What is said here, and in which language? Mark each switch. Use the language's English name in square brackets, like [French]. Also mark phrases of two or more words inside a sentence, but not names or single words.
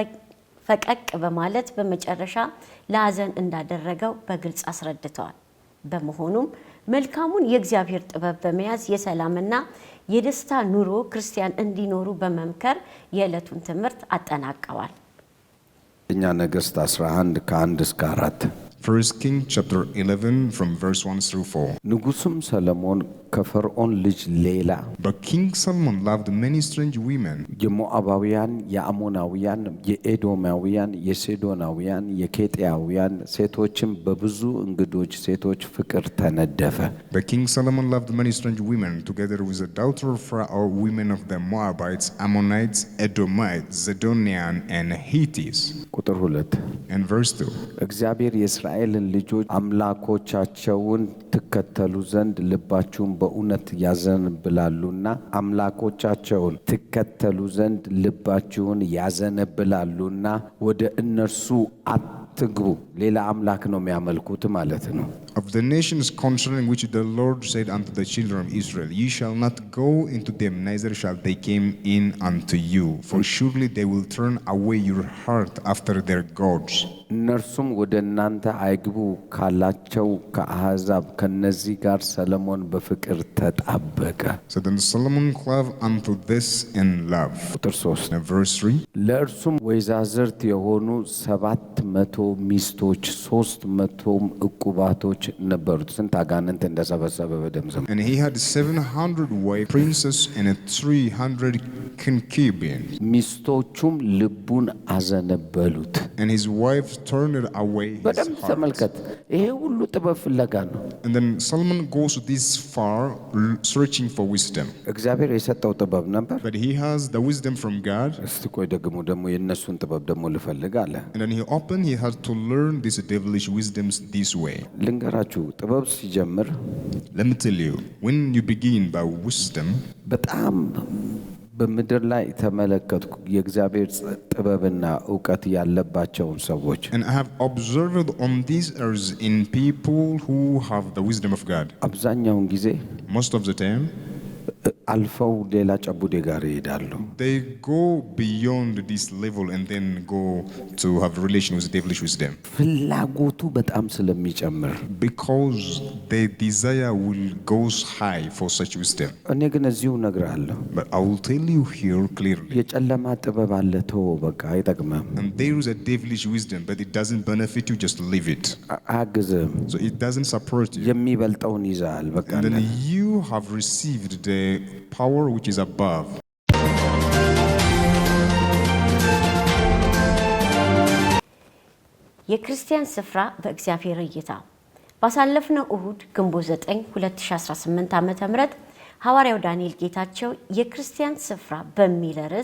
[Amharic] ፈቀቅ በማለት በመጨረሻ ለሐዘን እንዳደረገው በግልጽ አስረድተዋል። በመሆኑም መልካሙን የእግዚአብሔር ጥበብ በመያዝ የሰላምና የደስታ ኑሮ ክርስቲያን እንዲኖሩ በመምከር የዕለቱን ትምህርት አጠናቀዋል። እኛ ነገሥት 11 ከ1 እስከ 4 [English] First King chapter 11 from verse 1 through 4. [Amharic] ንጉሡም ሰለሞን ከፈርዖን ልጅ ሌላ [English] But King Solomon loved many strange women, [Amharic] የሞዓባውያን፣ የአሞናውያን፣ የኤዶማውያን፣ የሲዶናውያን፣ የኬጢያውያን ሴቶችም በብዙ እንግዶች ሴቶች ፍቅር ተነደፈ። [English] But King Solomon loved many strange women, together with the daughter of Pharaoh, women of the Moabites, Ammonites, Edomites, Zidonian, and Hittites. [Amharic] ቁጥር 2 [English] And verse 2. [Amharic] እግዚአብሔር የእስራኤልን ልጆች አምላኮቻቸውን ትከተሉ ዘንድ ልባችሁን በእውነት ያዘነብላሉና አምላኮቻቸውን ትከተሉ ዘንድ ልባችሁን ያዘነብላሉና ወደ እነርሱ አትግቡ። ሌላ አምላክ ነው የሚያመልኩት ማለት ነው። [English] Of the nations concerning which the Lord said unto the children of Israel, Ye shall not go into them, neither shall they come in unto you, for surely they will turn away your heart after their gods. [Amharic] እነርሱም ወደ እናንተ አይግቡ ካላቸው ከአሕዛብ ከነዚህ ጋር ሰለሞን በፍቅር ተጣበቀ። [English] So then Solomon clave unto this in love. [Amharic] ቁጥር 3 [English] And verse 3. [Amharic] ለእርሱም ወይዛዝርት የሆኑ 700 ሚስቶች 300 ዕቁባቶች ነበሩት። ስንት አጋንንት እንደሰበሰበ በደም ዘመን። [English] And he had 700 wives, princes, and 300 concubine. [Amharic] ሚስቶቹም ልቡን አዘነበሉት። [English] And his wife turned away his [Amharic] በደንብ [English] heart. [Amharic] ተመልከት። ይሄ ሁሉ ጥበብ ፍለጋ ነው። [English] And then Solomon goes this far searching for wisdom. [Amharic] እግዚአብሔር የሰጠው ጥበብ ነበር። [English] But he has the wisdom from God. [Amharic] እስቲ ቆይ ደግሞ የእነሱን ጥበብ ደግሞ ልፈልግ አለ። [English] And then he had to learn these devilish wisdoms this way. [Amharic] ልንገራችሁ ጥበብ ሲጀምር [English] Let me tell you, when you begin by wisdom, [Amharic] በጣም በምድር ላይ ተመለከትኩ የእግዚአብሔር ጥበብና ዕውቀት ያለባቸውን ሰዎች [English] and I have observed on these earth in people who have the wisdom of God. [Amharic] አብዛኛውን ጊዜ [English] Most of the time, [Amharic] አልፈው ሌላ ጨቡዴ ጋር ይሄዳሉ። [English] they go beyond this level and then go to have relation with devilish wisdom. [Amharic] ፍላጎቱ በጣም ስለሚጨምር [English] Because their desire will goes high for such wisdom. [Amharic] እኔ ግን እዚሁ እነግርሃለሁ [English] But I will tell you here clearly. [Amharic] የጨለማ ጥበብ አለ ተወው፣ በቃ አይጠቅምም፣ [English] And there is a devilish wisdom, but it doesn't benefit you, just leave it. [Amharic] አያግዝም፣ [English] So it doesn't support you. [Amharic] የሚበልጠውን ይዛል። በቃ [English] And then you have received the power which is above. [Amharic] የክርስቲያን ስፍራ በእግዚአብሔር እይታ ባሳለፍነው እሁድ ግንቦት 9 2018 ዓ.ም ሐዋርያው ዳንኤል ጌታቸው የክርስቲያን ስፍራ በሚል ርዕስ